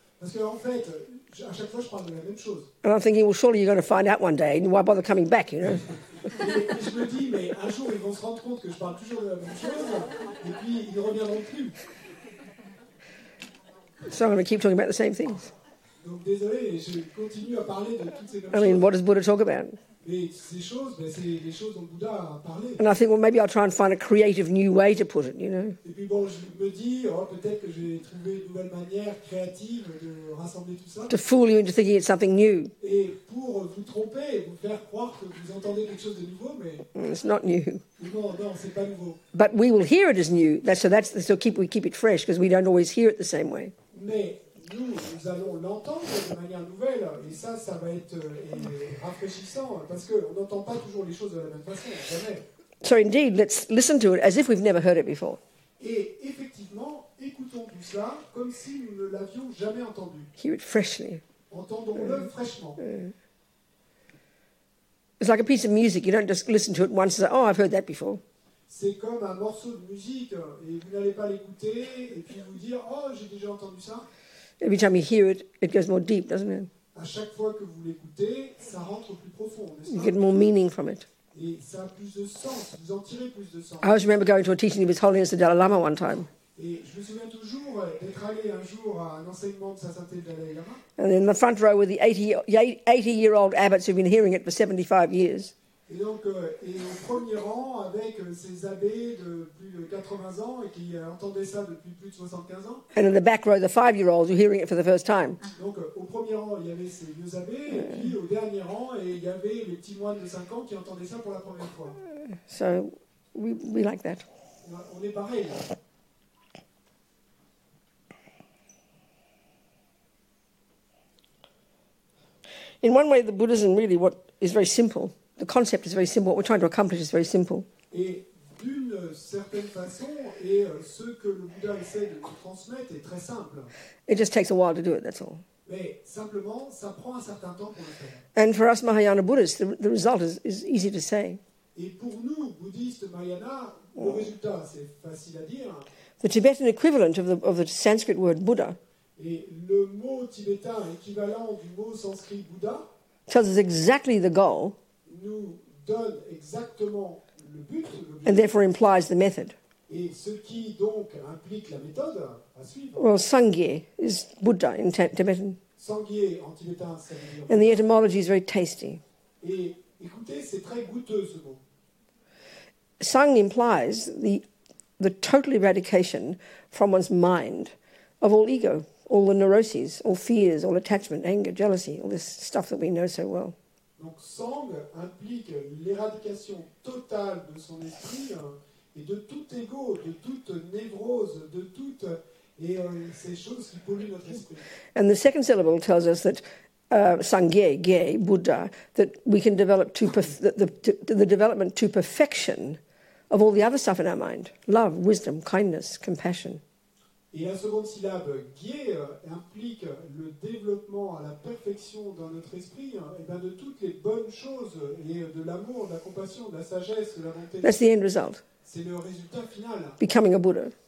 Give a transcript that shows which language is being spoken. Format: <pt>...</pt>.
<fr>Parce qu'en fait, à chaque fois, je parle de la même chose.</fr> <en>And I'm thinking, well, surely you're going to find out one day, and why bother coming back, you know?</en> <fr>Et je me dis, mais un jour, ils vont se rendre compte que je parle toujours de la même chose, et puis ils ne reviendront plus.</fr> <en>So I'm going to keep talking about the same things.</en> <fr>Donc désolé, je continue à parler de toutes ces mêmes</fr> <en>I mean,</en> <fr>choses.</fr> <en>what does Buddha talk about?</en> <fr>Et ces choses, c'est les choses dont Bouddha a parlé.</fr> <en>And I think, well, maybe I'll try and find a creative new way to put it, you know?</en> <fr>Et puis bon, je me dis, peut-être que je vais trouver une nouvelle manière créative de rassembler tout ça.</fr> <en>To fool you into thinking it's something new.</en> <fr>Et pour vous tromper, vous faire croire que vous entendez quelque chose de nouveau, mais</fr> <en>It's not new.</en> <fr>non, c'est pas nouveau.</fr> <en>But we will hear it as new. We keep it fresh because we don't always hear it the same way.</en> <fr>Mais nous allons l'entendre de manière nouvelle, et ça va être rafraîchissant, parce qu'on n'entend pas toujours les choses de la même façon, jamais.</fr> <en>So indeed, let's listen to it as if we've never heard it before.</en> <fr>Et effectivement, écoutons tout ça comme si nous ne l'avions jamais entendu.</fr> <en>Hear it freshly.</en> <fr>Entendons-le fraîchement.</fr> <en>It's like a piece of music. You don't just listen to it once and say, oh, I've heard that before.</en> <fr>C'est comme un morceau de musique, et vous n'allez pas l'écouter, et puis vous dire, oh, j'ai déjà entendu ça.</fr> <en>Every time you hear it, it goes more deep, doesn't it?</en> <fr>À chaque fois que vous l'écoutez, ça rentre plus profond, n'est-ce</fr> <en>You</en> <fr>pas?</fr> <en>get more meaning from it.</en> <fr>Et ça a plus de sens, vous en tirez plus de sens.</fr> <en>I always remember going to a teaching of His Holiness the Dalai Lama one time.</en> <fr>Et je me souviens toujours d'être allé un jour à un enseignement de Sa Sainteté le Dalai Lama.</fr> <en>And in the front row were the 80-year-old abbots who've been hearing it for 75 years.</en> <fr>Et donc, et au premier rang, avec ces abbés de plus de 80 ans et qui entendaient ça depuis plus de 75 ans.</fr> <en>And in the back row, the 5-year-olds who are hearing it for the first time.</en> <fr>Donc, au premier rang, il y avait ces vieux abbés, et puis au dernier rang, et il y avait les petits moines de 5 ans qui entendaient ça pour la première fois.</fr> <en>So we like that.</en> <fr>On est pareil.</fr> <en>In one way, the Buddhism really what is very simple. The concept is very simple. What we're trying to accomplish is very simple.</en> <fr>Et d'une certaine façon, et ce que le Bouddha essaie de nous transmettre est très simple.</fr> <en>It just takes a while to do it, that's all.</en> <fr>Mais simplement, ça prend un certain temps pour le faire.</fr> <en>And for us Mahayana Buddhists, the result is easy to say.</en> <fr>Et pour nous, bouddhistes Mahayana, le résultat, c'est facile à dire.</fr> <en>The Tibetan equivalent of the Sanskrit word Buddha</en> <fr>Et le mot tibétain équivalent du mot sanskrit Bouddha</fr> <en>tells us exactly the goal</en> <fr>nous donne exactement le but,</fr> <en>and therefore implies the method.</en> <fr>et ce qui donc implique la méthode à suivre.</fr> <en>Well, Sangye is Buddha in Tibetan.</en> <fr>Sangye en tibétain, ça veut dire.</fr> <en>And the etymology is very tasty.</en> <fr>Et écoutez, c'est très goûteux ce mot.</fr> <en>Sang implies the total eradication from one's mind of all ego, all the neuroses, all fears, all attachment, anger, jealousy, all this stuff that we know so well.</en> <fr>Donc sang implique l'éradication totale de son esprit et de tout ego, de toute névrose, de toutes ces choses qui polluent notre esprit.</fr> <en>And the second syllable tells us that Sangye, Ge, Buddha, that we can develop the development to perfection of all the other stuff in our mind. Love, wisdom, kindness, compassion.</en> <fr>Et la seconde syllabe, Gye, implique le développement à la perfection dans notre esprit de toutes les bonnes choses, et de l'amour, de la compassion, de la sagesse, de la bonté.</fr> <en>That's the end result.</en> <fr>C'est le résultat final.</fr> <en>Becoming a Buddha.</en>